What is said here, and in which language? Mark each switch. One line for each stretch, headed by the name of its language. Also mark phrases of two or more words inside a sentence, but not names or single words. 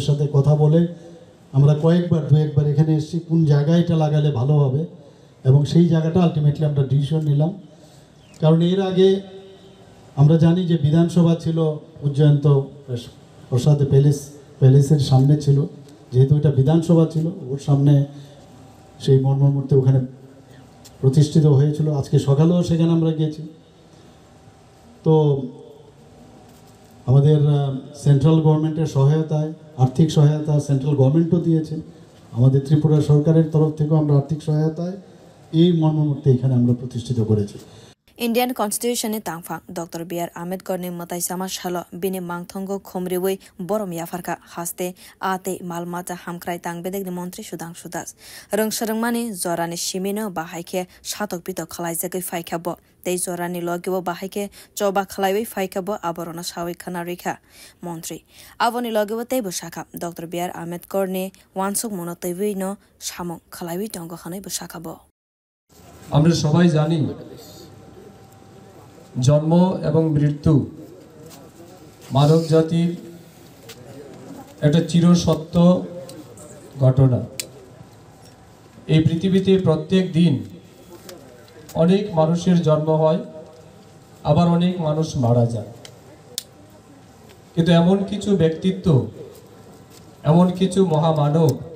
Bangla: সাথে কথা বলে আমরা দু একবার এখানে এসেছি কোন জায়গায় এটা লাগালে ভালো হবে এবং সেই জায়গাটা আলটিমেটলি আমরা ডিসিশন নিলাম কারণ এর আগে আমরা জানি যে বিধানসভা ছিল উজ্জয়ন্ত প্রসাদ প্যালেসের সামনে ছিল যেহেতু এটা বিধানসভা ছিল ওর সামনে সেই মর্মমূর্তি ওখানে প্রতিষ্ঠিত হয়েছিল আজকে সকালেও সেখানে আমরা গিয়েছি তো আমাদের
English: central government-er
Bangla: সহায়তায় আর্থিক সহায়তা
English: central government-o
Bangla: দিয়েছে আমাদের ত্রিপুরা সরকারের তরফ থেকেও আমরা আর্থিক সহায়তায় এই মর্মমূর্তি এখানে আমরা প্রতিষ্ঠিত করেছি
Kok Borok: Indian Constitution ne Tangfang Dr. B.R. Ambedkar ne matai samashalo bini mangthongo khomriwe borom yafarka haste ate malmata hamkrai tangbedek ne montri Shudang Shudas rungsharangmani zorani shimino bahaike shatok pito khlaijagoi faikabo tei zorani logibo bahaike choba khlaiwe faikabo aborona shawi khana rekha montri avoni logibo tei bosaka Dr. B.R. Ambedkar ne wansuk monoteiwe no samong khlaiwe tongo khanai bosakabo
Bangla: আমরা সবাই জানি জন্ম এবং মৃত্যু মানব জাতির একটা চিরসত্য ঘটনা এই পৃথিবীতে প্রত্যেক দিন অনেক মানুষের জন্ম হয় আবার অনেক মানুষ মারা যায় কিন্তু এমন কিছু ব্যক্তিত্ব এমন কিছু মহামানব